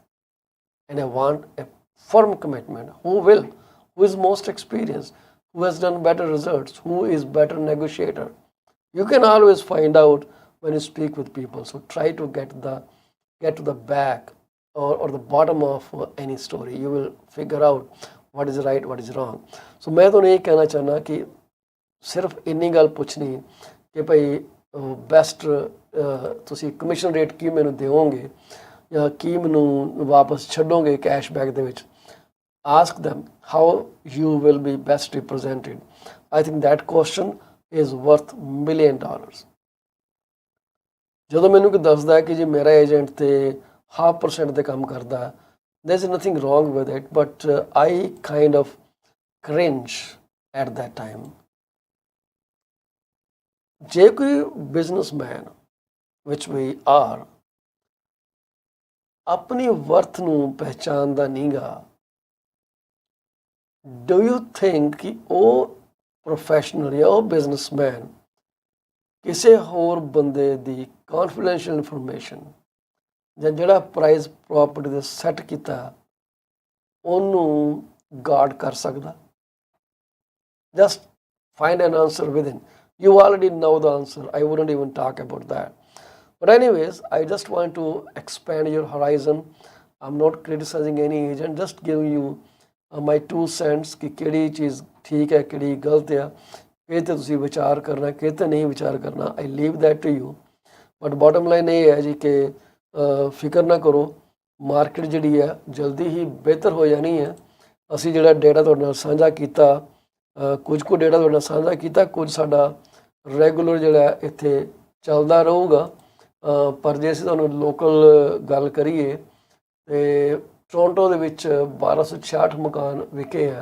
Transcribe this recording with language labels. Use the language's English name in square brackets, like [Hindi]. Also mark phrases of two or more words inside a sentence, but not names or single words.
[English] And I want a firm commitment. Who is most experienced? Who has done better results? Who is better negotiator? You can always find out when you speak with people. So try to get to the back or the bottom of any story. You will figure out what is right, what is wrong. [Punjabi] So ਮੈਂ ਤੋ ਨਹੀਂ ਕਹਿਣਾ ਚਾਹਣਾ ਕਿ ਸਿਰਫ਼ ਇੰਨੀ ਗੱਲ ਪੁੱਛਣੀ ਕਿ ਭਾਈ ਬੈਸਟ ਤੁਸੀਂ ਕਮਿਸ਼ਨ ਰੇਟ ਕੀ ਮੈਨੂੰ ਦਿਓਗੇ ਜਾਂ ਕੀ ਮੈਨੂੰ ਵਾਪਸ ਛੱਡੋਗੇ ਕੈਸ਼ਬੈਕ ਦੇ ਵਿੱਚ. [English] ਆਸਕ them how you will be best represented. I think that question is worth $1 million. [Punjabi] ਜਦੋਂ ਮੈਨੂੰ ਕੋਈ ਦੱਸਦਾ ਕਿ ਜੀ ਮੇਰਾ ਏਜੰਟ ਤੇ 0.5% ਤੇ ਕੰਮ ਕਰਦਾ, [English] there is nothing wrong with it, but I kind of cringe at that time. [Punjabi] ਜੇ ਕੋਈ ਬਿਜ਼ਨਸਮੈਨ ਵਿਚ ਵੀ ਆਰ ਆਪਣੀ ਵਰਥ ਨੂੰ ਪਹਿਚਾਨਦਾ ਨਹੀਂਗਾ, [English] do you think [Punjabi] ਕਿ ਉਹ ਪ੍ਰੋਫੈਸ਼ਨਲ ਜਾਂ ਉਹ ਬਿਜ਼ਨਸਮੈਨ ਕਿਸੇ ਹੋਰ ਬੰਦੇ ਦੀ [English] confidential information [Punjabi] ਜਾਂ ਜਿਹੜਾ [English] price property [Punjabi] ਦੇ ਸੈੱਟ ਕੀਤਾ ਉਹਨੂੰ ਗਾਰਡ ਕਰ ਸਕਦਾ? [English] ਜਸਟ find an answer within. You already know the answer. I wouldn't even talk about that. But anyways, I just want to expand your horizon. I'm not criticizing any agent, just giving you my 2 cents [Punjabi] ਕਿ ਕਿਹੜੀ ਚੀਜ਼ ਠੀਕ ਹੈ ਕਿਹੜੀ ਗਲਤ ਹੈ, ਕਿਹ ਤੇ ਤੁਸੀਂ ਵਿਚਾਰ ਕਰਨਾ ਕਿਹ ਤੇ ਨਹੀਂ ਵਿਚਾਰ ਕਰਨਾ किह ते नहीं विचार करना. [English] I leave that to you. But bottom line [Punjabi] ਯੇ ਹੈ ਜੀ ਕਿ ਫ਼ਿਕਰ ਨਾ ਕਰੋ, ਮਾਰਕੀਟ ਜਿਹੜੀ ਹੈ ਜਲਦੀ ਹੀ ਬਿਹਤਰ ਹੋ ਜਾਣੀ ਹੈ. ਅਸੀਂ ਜਿਹੜਾ ਡੇਟਾ ਤੁਹਾਡੇ ਨਾਲ ਸਾਂਝਾ ਕੀਤਾ, ਕੁਝ ਕੁ ਡੇਟਾ ਤੁਹਾਡੇ ਨਾਲ ਸਾਂਝਾ ਕੀਤਾ, ਕੁਝ ਸਾਡਾ ਰੈਗੂਲਰ ਜਿਹੜਾ ਇੱਥੇ ਚੱਲਦਾ ਰਹੂਗਾ. ਪਰ ਜੇ ਅਸੀਂ ਤੁਹਾਨੂੰ ਲੋਕਲ ਗੱਲ ਕਰੀਏ ਤੇ ਟੋਰਾਂਟੋ ਦੇ ਵਿੱਚ 1266 ਮਕਾਨ ਵਿਕੇ ਆ.